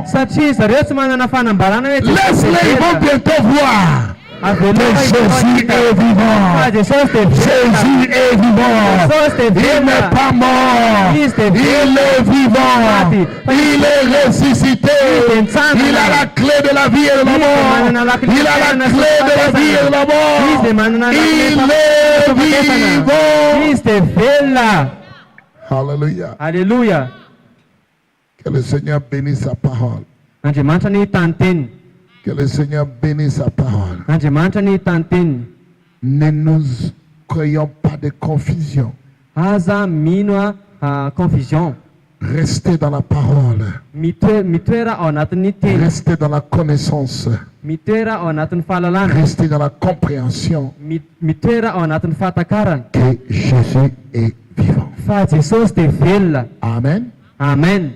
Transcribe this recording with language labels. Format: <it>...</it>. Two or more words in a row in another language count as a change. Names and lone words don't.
<mg>satria zareo tsy manana fanambarana hoe</mg> <fr>Laisse-les, ils vont bientôt voir que Jésus est vivant. Jésus est vivant. Il n'est pas mort. Il est vivant. Il est ressuscité. Il a la clé de la vie et de la mort. Il a la clé de la vie et de la mort. Il est vivant. Alléluia. Alléluia. Que le Seigneur bénisse sa parole.</fr> <mg>Andriamanitra ny tanteny.</mg> <fr>Que le Seigneur bénisse sa parole.</fr> <mg>Andriamanitra ny tanteny.</mg> <fr>Ne nous croyons pas de confusion.</fr> <mg>Aza mino confusion.</mg> <fr>Restez dans la parole.</fr> <mg>Mitoera ao anatin'ny teny.</mg> <fr>Restez dans la connaissance.</fr> <mg>Mitoera ao anatin'ny fahalalana.</mg> <fr>Restez dans la compréhension</fr> <mg>Mitoera ao anatin'ny fahatakarana.</mg> <fr>que Jésus est vivant.</fr> <mg>Fa Jesosy dia velona. Amen. Amen.</mg>